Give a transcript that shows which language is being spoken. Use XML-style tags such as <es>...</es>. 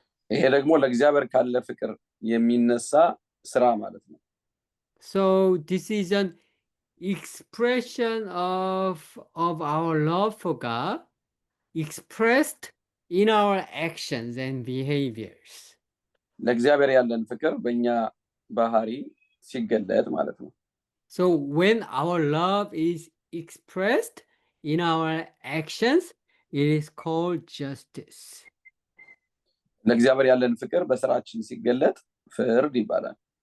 <am>ይሄ ደግሞ ለእግዚአብሔር ካለ ፍቅር የሚነሳ ስራ ማለት ነው።</am> <en>So this is an expression of our love for God expressed in our actions and behaviors.</en> <am>ለእግዚአብሔር ያለን ፍቅር በእኛ ባህሪ ሲገለጥ ማለት ነው።</am> <en>So when our love is expressed in our actions, it is called justice.</en> <am>ለእግዚአብሔር ያለን ፍቅር በስራችን ሲገለጥ ፍርድ ይባላል።</am>